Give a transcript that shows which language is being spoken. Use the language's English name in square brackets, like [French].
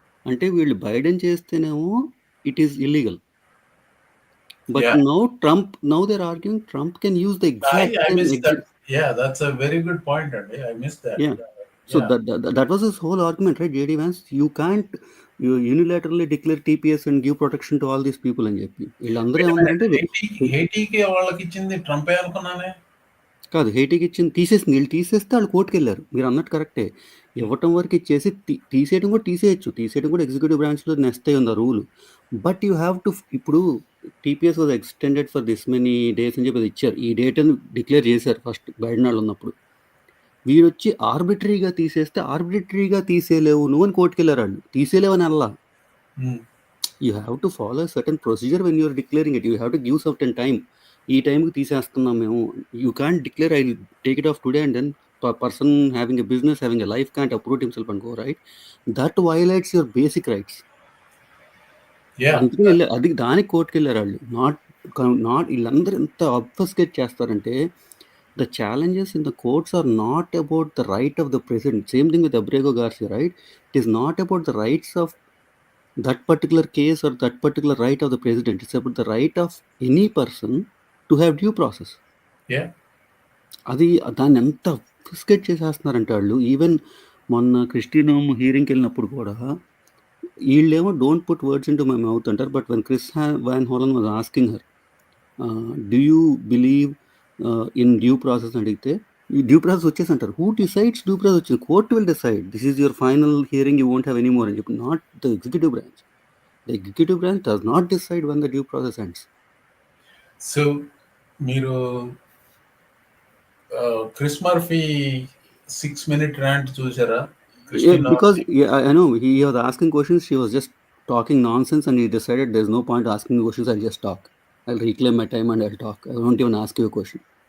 [Telugu] Ante వీళ్ళు Biden చేస్తేనేమో [English] it is illegal. But now they're arguing Trump can use the exact I missed that. Yeah, that's a very good point, Andy. I missed that. Yeah. So that was his whole argument, right? J.D. Vance, you can't unilaterally declare TPS and give protection to all these people [Telugu] అని చెప్పి వీళ్ళందరూ ఏమన్నారంటే హేటీకి వాళ్ళకి ఇచ్చింది ట్రంపే అనుకున్నానే. కాదు, హేటీకి ఇచ్చింది తీసేసింది. వీళ్ళు తీసేస్తే వాళ్ళు కోర్టుకు వెళ్ళారు. మీరు అన్నట్టు కరెక్టే. ఇవ్వటం వరకు ఇచ్చేసి తీసేయడం కూడా తీసేయడం కూడా ఎగ్జిక్యూటివ్ బ్రాంచ్లో నెక్స్ట్ ఉంది ఆ rule. [English] but you have to, [Telugu] ఇప్పుడు [English] TPS was extended for this many days [Telugu] అని చెప్పి ఇచ్చారు. ఈ డేట్ అని డిక్లేర్ చేశారు ఫస్ట్ బైడెన్ వాళ్ళు ఉన్నప్పుడు. వీడు వచ్చి ఆర్బిటరీగా తీసేస్తే ఆర్బిటరీగా తీసేయలేవు నువ్వు అని కోర్టుకెళ్ళారు వాళ్ళు. తీసేయలేవు అని అల్లా. [English] You have to follow certain procedure when you're declaring it. You have to give certain time. [Telugu] ఈ టైంకి తీసేస్తున్నాం మేము. [English] You can't declare I take it off today and then person having a business, having a life can't uproot himself and go, right? That violates your basic rights. [Telugu] అందుకని అది దానికి కోర్టుకెళ్ళారు వాళ్ళు. [English] not [Telugu] వీళ్ళందరూ ఎంత అబ్ఫస్కేట్ చేస్తారంటే, [English] the challenges in the courts are not about the right of the president. Same thing with Abrego Garcia, right? It is not about the rights of that particular case or that particular right of the president. It's about the right of any person to have due process. Yeah. [Telugu] అది దాన్ని ఎంత అబ్ఫస్కేట్ చేసేస్తున్నారంటే వాళ్ళు. Even మొన్న క్రిస్టినోమ్ హియరింగ్కి వెళ్ళినప్పుడు కూడా వీళ్ళేమో [English] don't put words into my mouth [Telugu] అంటారు. [English] but when Chris Van Hollen was asking her do you believe in due process [Telugu] అడిగితే [English] due process [Telugu] వచ్చేసి అంటారు. [English] Who decides due process వచ్చింది? Court will decide this is your final hearing, you won't have any more [Telugu] అని చెప్పి. [English] Not the executive branch. The executive branch does not decide when the due process ends. [Telugu] So మీరు Chris Murphy [English] 6-minute rant [Telugu] చూసారా? [English] Because I know he was asking questions, she was just talking nonsense and he decided there's no point asking questions, I'll just talk. I'll reclaim my time and I'll talk. I won't even ask you a question.